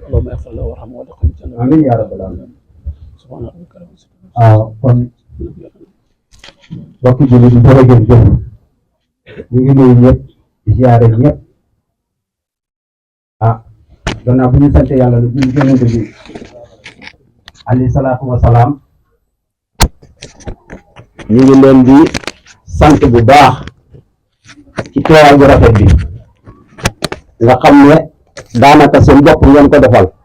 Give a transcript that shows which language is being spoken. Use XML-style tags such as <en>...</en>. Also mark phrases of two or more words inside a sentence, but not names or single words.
<ar>اللهم اغفر له وارحمه وادخله الجنة. آمين يا رب العالمين. سبحان ربك رب العزة</ar> <wo>waaw kon mbokki jullit yi jërëjëf jëf ñu ngi nuyu ñëpp di ziare ñëpp gannaaw bu ñu sant yàlla lu julli yonent bi</wo> <ar>عليه الصلاة والسلام</ar> <wo>ñu ngi leen di sant bu baax ci teewaay bu rafet bi nga xam ne daanaka seen bopp ngeen ko defal</wo>